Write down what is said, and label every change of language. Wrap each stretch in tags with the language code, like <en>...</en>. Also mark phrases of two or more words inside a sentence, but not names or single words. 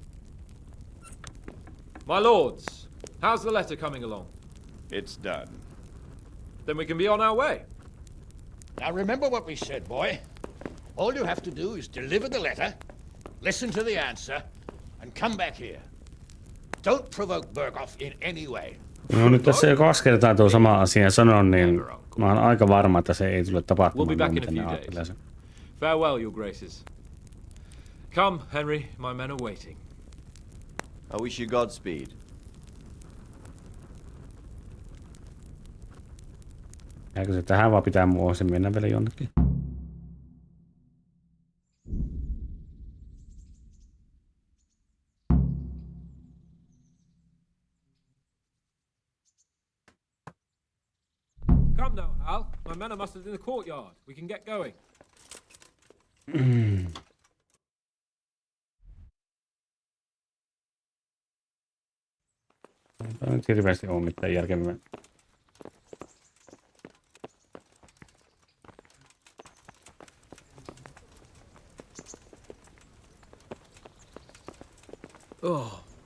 <en>My lords, how's the letter coming along? It's done. Then we can be on our way. Now remember what we said, boy. All you have to do is deliver the letter, listen to the answer, and come back here. Don't provoke Berghoff in any way.</en> <fi>No nyt tässä jo 2 kertaa tuo sama asia sanon, niin mä oon aika varma, että se ei tule tapahtumaan.</fi> <en>We'll be back in a</en> <fi>miten ne</fi> <en>few</en> <fi>ajattelee</fi> <en>days.</en> <fi>sen.</fi> <en>Farewell, your graces. Come, Henry, my men are waiting. I wish you Godspeed.</en> <fi>Jääkö se tähän vaan pitää mun osin mennä vielä jonnekin?</fi> <en>Come now, Hal. My men are mustered in the courtyard. We can get going.</en> <fi>Ei nyt hirveästi ole mitään järkeviä.</fi> <en>Oh.</en>